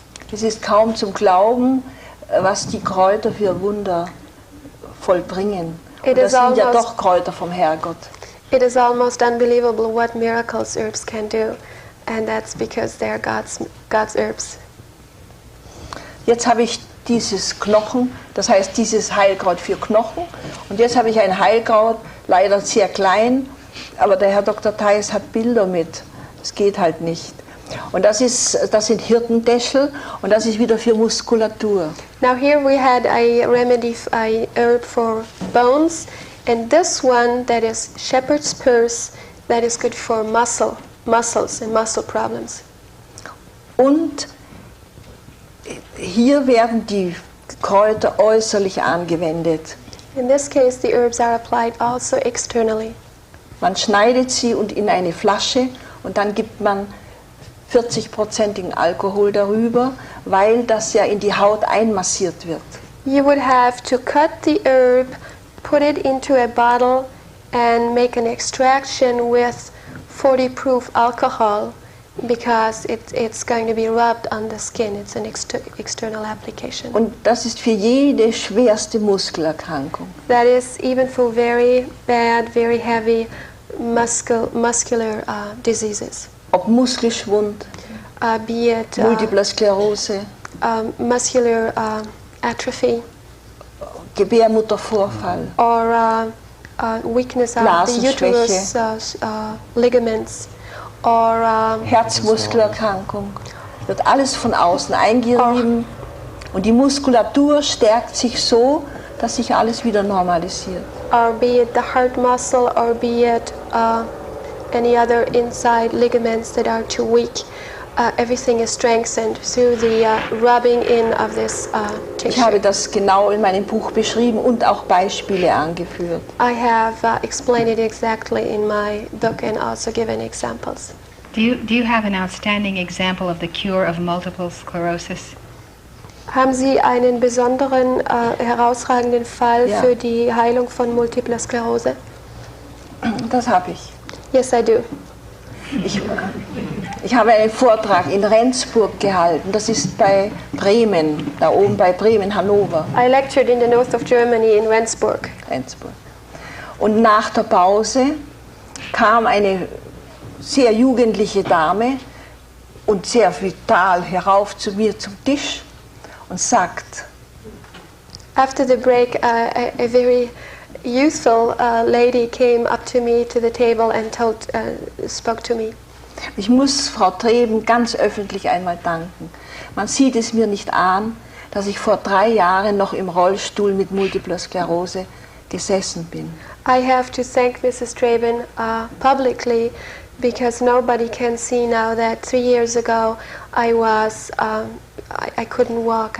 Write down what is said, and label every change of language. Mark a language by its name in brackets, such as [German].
[German] Es ist kaum zum Glauben, was die Kräuter für Wunder vollbringen. Und das sind ja doch Kräuter vom Herrgott. [English] It is almost unbelievable what miracles herbs can do, and that's because they are God's herbs. [German] Jetzt habe ich dieses Knochen, das heißt dieses Heilkraut für Knochen, und jetzt habe ich ein Heilkraut, leider sehr klein, aber der Herr Dr. Theis hat Bilder mit. Das geht halt nicht. Und das sind Hirtentäschel und das ist wieder für Muskulatur. [English] Now here we had a remedy, a herb for bones, and this one that is shepherd's purse, that is good for muscles and muscle problems. [German] Und hier werden die Kräuter äußerlich angewendet. [English] In this case, the herbs are applied also externally. [German] Man schneidet sie und in eine Flasche und dann gibt man 40%igen Alkohol darüber, weil das ja in die Haut einmassiert wird. [English] You would have to cut the herb, put it into a bottle and make an extraction with 40 proof alcohol because it's going to be rubbed on the skin. It's an external application. [German] Und das ist für jede schwerste Muskelerkrankung. [English] That is even for very bad, very heavy muscular diseases. [German] Ob Muskelschwund, [English] Be it [German] Multiple Sklerose, [English] muscular atrophy, [German] Gebärmuttervorfall, [English] or weakness of the uterus ligaments, or [German] Herzmuskelerkrankung. Wird alles von außen eingerieben und die Muskulatur stärkt sich so, dass sich alles wieder normalisiert. [English] or be it the heart muscle, or be it any other inside ligaments that are too weak. Everything is strengthened through the rubbing in of this [German] Ich habe [English] tissue. [German] das genau in meinem Buch beschrieben und auch Beispiele angeführt. [English] I have explained it exactly in my book and also given examples. Do you have an outstanding example of the cure of multiple sclerosis? [German] Haben Sie einen besonderen, herausragenden Fall Ja. für die Heilung von Multipler Sklerose? Das habe ich. [English] Yes, I do. [German] Ich habe einen Vortrag in Rendsburg gehalten, das ist bei Bremen, da oben bei Bremen, Hannover. [English] I lectured in the north of Germany in Rendsburg. [German] Und nach der Pause kam eine sehr jugendliche Dame und sehr vital herauf zu mir zum Tisch und sagt, [English] After the break, a very youthful lady came up to me to the table and spoke to me. [German] ich muss Frau Treben ganz öffentlich einmal danken. Man sieht es mir nicht an, dass ich vor 3 Jahren noch im Rollstuhl mit Multipler Sklerose gesessen bin. [English] I have to thank Mrs. Treben publicly, because nobody can see now that 3 years ago I was I couldn't walk.